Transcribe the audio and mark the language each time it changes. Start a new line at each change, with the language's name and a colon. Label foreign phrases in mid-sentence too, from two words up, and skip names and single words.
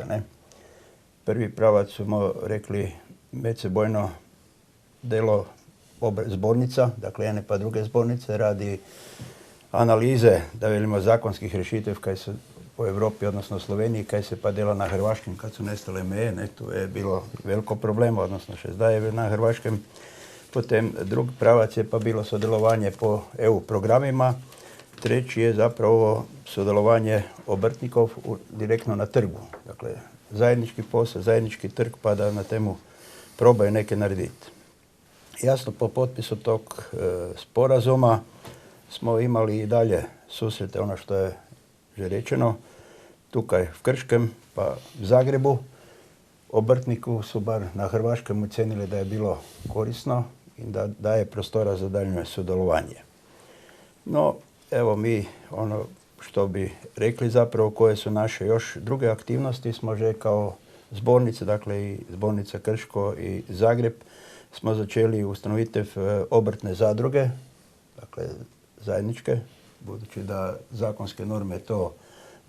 Croatian: Prvi pravac smo rekli
Slovenian: medsebojno delo zbornica, dakle jedne pa druge zbornice, radi analize, da velimo zakonskih rešitev kaj se po Evropi, odnosno Sloveniji, kaj se pa dela na Hrvaškem, kad su nestale meje, tu je bilo veliko problema, odnosno še zdaj je na Hrvaškem. Potem drugi pravac je pa bilo sodelovanje po EU programima.
Croatian: Treći je zapravo
Slovenian: sodelovanje obrtnikov direktno na trgu.
Croatian: Dakle, zajednički posao, zajednički trg, pa da na temu probaju neke narediti. Jasno, po potpisu tog sporazuma smo imali i dalje susrete, ono što je
Slovenian: že rečeno, tukaj v Krškem,
Croatian: pa v Zagrebu. Obrtniku su bar na Hrvaškem ocenili da je bilo korisno i da daje prostora za daljnje sudjelovanje. No, evo mi ono što bi rekli zapravo koje su naše još druge aktivnosti smo že kao zbornice, dakle i zbornica Krško i Zagreb,
Slovenian: smo začeli ustanovitev obrtne zadruge,
Croatian: dakle zajedničke, budući da zakonske norme to dozvoljavaju.